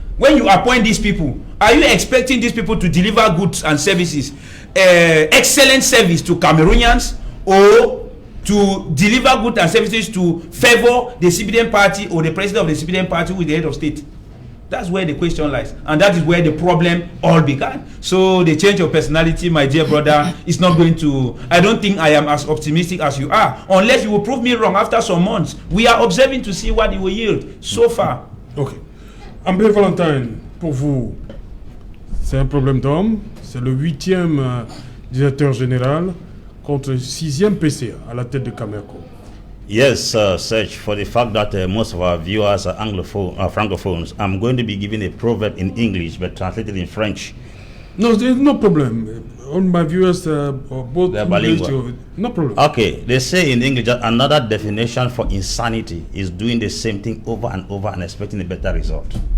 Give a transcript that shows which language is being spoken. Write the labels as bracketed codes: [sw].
[en] When you appoint these people, are you expecting these people to deliver goods and services, excellent service to Cameroonians, or to deliver goods and services to favor the CPDM party or the president of the CPDM party with the head of state? That's where the question lies, and that is where the problem all began. So the change of personality, my dear brother, is not going to, I don't think I am as optimistic as you are, unless you will prove me wrong after some months. We are observing to see what it will yield so far. Ok. [fr] Ambler Valentine, pour vous, c'est un problème d'homme. C'est le 8e directeur général contre le 6e PCA à la tête de Cameco. [en] Yes, Serge, for the fact that most of our viewers are francophones, I'm going to be giving a proverb in English but translated in French. No, there's no problem. All my viewers are both They're bilingual. No problem. Okay, they say in English that another definition for insanity is doing the same thing over and over and expecting a better result.